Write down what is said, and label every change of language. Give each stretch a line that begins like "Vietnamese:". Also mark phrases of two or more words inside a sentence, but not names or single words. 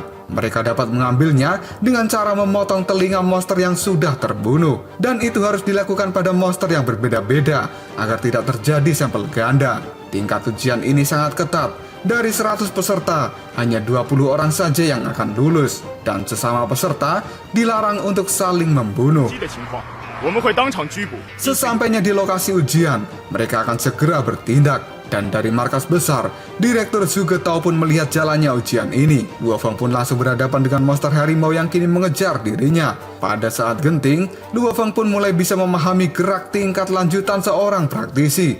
Indonesian: Mereka dapat mengambilnya dengan cara memotong telinga monster yang sudah terbunuh. Dan itu harus dilakukan pada monster yang berbeda-beda agar tidak terjadi sampel ganda. Tingkat ujian ini sangat ketat. Dari 100 peserta, hanya 20 orang saja yang akan lulus. Dan sesama peserta dilarang untuk saling membunuh.
Chinese: 的情况，我们会当场拘捕。
Indonesian: Sesampainya di lokasi ujian, mereka akan segera bertindak. Dan dari markas besar, Direktur Zhu Getao pun melihat jalannya ujian ini. Luo Feng pun langsung berhadapan dengan monster harimau yang kini mengejar dirinya. Pada saat genting, Luo Feng pun mulai bisa memahami gerak tingkat lanjutan seorang praktisi.